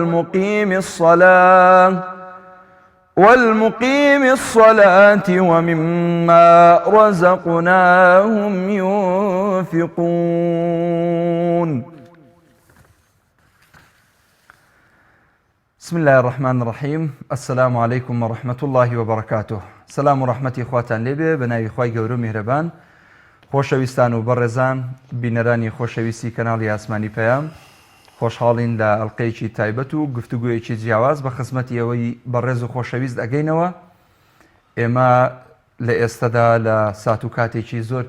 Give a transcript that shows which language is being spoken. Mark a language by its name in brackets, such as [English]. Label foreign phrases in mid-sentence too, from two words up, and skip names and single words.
[Arabic] والمقيم الصلاة ومما رزقناهم ينفقون بسم الله الرحمن الرحيم السلام عليكم ورحمة الله وبركاته [Central Kurdish] سلام و رحمەتی خواتان لێبێ بە ناوی خوای گەورە و میهرەبان خۆشەویستان و بەڕێزان بینەرانی خۆشەویستی کەناڵی ئاسمانی پەیام خۆشحاڵین لە ئەڵقەیەکی تایبەت و گفتوگویەکی جیاواز بە خزمەتی ئەوەی بەڕێز و خۆشەویست ئەگەینەوە ئێمە لە ئێستەدا لە سات و کاتێکی زۆر